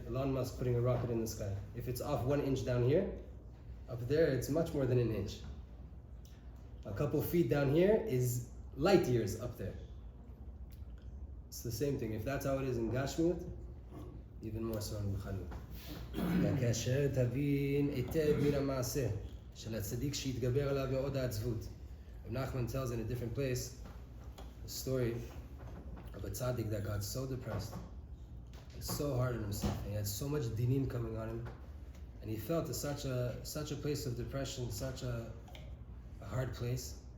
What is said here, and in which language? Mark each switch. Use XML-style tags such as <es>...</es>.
<en>Elon Musk putting a rocket in the sky. If it's off 1 inch down here, up there it's much more than an inch. A couple feet down here is light years up there. It's the same thing. If that's how it is in Gashmiut, even more so in B'chalut.</en> <he>כאשר תבין היטב מן המעשה של הצדיק שהתגבר עליו מאוד העצבות.</he> <en>Nachman tells in a different place a story of a tzaddik that got so depressed so hard on himself. He had so much dinim coming on him, and he felt such a place of depression, such a hard place.</en>